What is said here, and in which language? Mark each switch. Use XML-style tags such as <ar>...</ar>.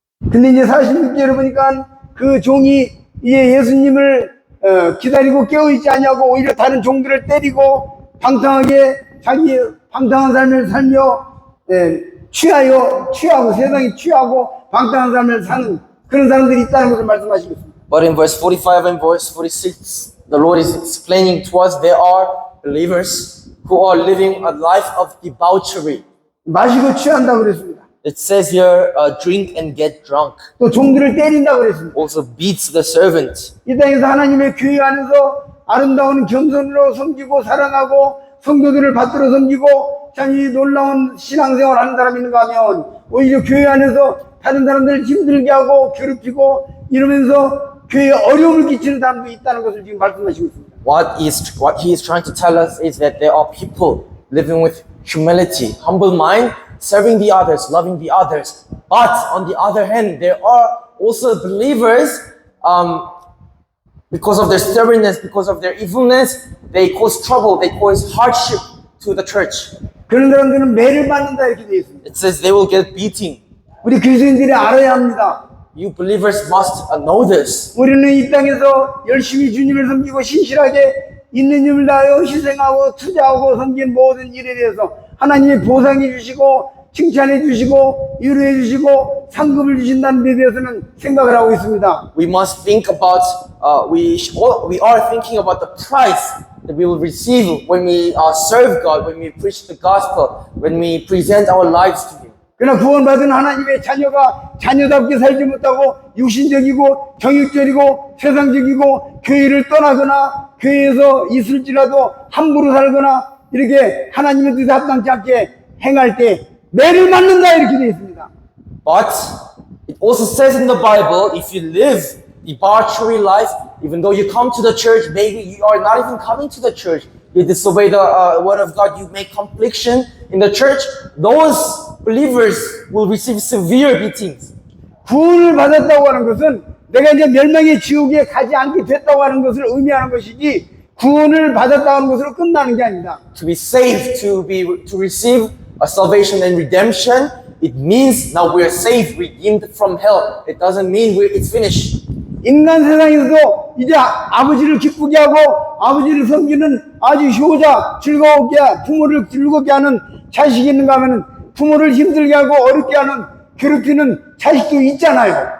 <ko>근데 이제 46절을 보니까 그 종이 이제 예수님을 기다리고 깨어있지 않냐고 오히려 다른 종들을 때리고 방탕하게 자기 방탕한 삶을 살며 취하고 세상에 취하고 방탕한 삶을 사는 그런 사람들이 있다는 것을 말씀하시고 있습니다.</ko> <en>But in verse 45 and verse 46, the Lord is explaining to us there are believers who are living a life of debauchery.</en> <ko>마시고 취한다고 그랬습니다.</ko> <en>It says here, drink and get drunk.</en> <ko>또 종들을 때린다고 그랬습니다.</ko> <en>Also beats the servant.</en> <ko>이 땅에서 하나님의 교회 안에서 아름다운 겸손으로 섬기고 사랑하고 성도들을 받들어 섬기고 참 이 놀라운 신앙생활 하는 사람이 있는가 하면 오히려 교회 안에서 다른 사람들을 힘들게 하고 괴롭히고 이러면서 교회에 어려움을 끼치는 사람도 있다는 것을 지금 말씀하시고 있습니다.</ko> <en>What he is trying to tell us is that there are people living with humility, humble mind, serving the others, loving the others. But on the other hand, there are also believers, because of their stubbornness, because of their evilness, they cause trouble, they cause hardship to the church.</en> <ko>그런 사람들은 매를 받는다 이렇게 되어 있습니다.</ko> <en>It says they will get beating.</en> <ko>우리 그리스도인들이 알아야 합니다.</ko> <en>You believers must know this.</en> <ko>우리는 이 땅에서 열심히 주님을 섬기고 신실하게 있는 힘을 다하여 희생하고 투자하고 섬긴 모든 일에 대해서 하나님이 보상해 주시고 칭찬해 주시고 위로해 주시고 상급을 주신다는 데 대해서는 생각을 하고 있습니다.</ko> <en>We must think about, we are thinking about the price that we will receive when we serve God, when we preach the gospel, when we present our lives to Him.</en> <ko>그러나 구원받은 하나님의 자녀가 자녀답게 살지 못하고 육신적이고 정욕적이고 세상적이고 교회를 떠나거나 교회에서 있을지라도 함부로 살거나 이렇게 하나님의 뜻에 합당치 않게 행할 때 매를 맞는다 이렇게 되어 있습니다.</ko> <en>But it also says in the Bible, if you live debauchery life, even though you come to the church, maybe you are not even coming to the church, you disobey the word of God, you make confliction in the church, those believers will receive severe beatings.</en> <ko>구원을 받았다고 하는 것은 내가 이제 멸망의 지옥에 가지 않게 됐다고 하는 것을 의미하는 것이지 구원을 받았다고 하는 것으로 끝나는 게 아니다.</ko> <en>To be saved, to receive a salvation and redemption, it means now we are saved, redeemed from hell. It doesn't mean it's finished.</en> <ko>인간 세상에서도 이제 아버지를 기쁘게 하고 아버지를 섬기는 아주 효자, 즐겁게 부모를 즐겁게 하는 자식이 있는가 하면 부모를 힘들게 하고 어렵게 하는 괴롭히는 자식도 있잖아요.</ko>